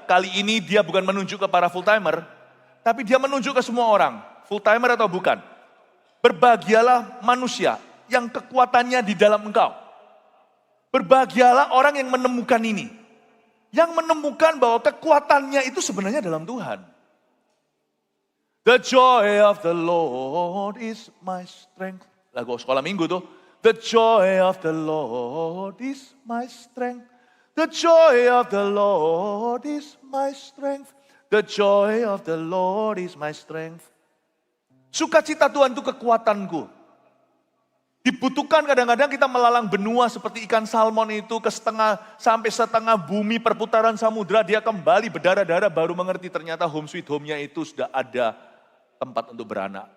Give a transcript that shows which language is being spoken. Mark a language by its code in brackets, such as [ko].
[id] Kali ini dia bukan menunjuk ke para full timer. Tapi dia menunjuk ke semua orang. Full timer atau bukan. Berbahagialah manusia yang kekuatannya di dalam Engkau. Berbahagialah orang yang menemukan ini. Yang menemukan bahwa kekuatannya itu sebenarnya dalam Tuhan. [en] The joy of the Lord is my strength. [id] Lagu sekolah minggu tuh. [en] The joy of the Lord is my strength. The joy of the Lord is my strength. The joy of the Lord is my strength. [id] Sukacita Tuhan itu kekuatanku. Dibutuhkan kadang-kadang kita melalang benua seperti ikan salmon itu ke sampai setengah bumi perputaran samudra. Dia kembali berdarah-darah baru mengerti ternyata [en] home sweet home- [id] nya itu sudah ada tempat untuk beranak.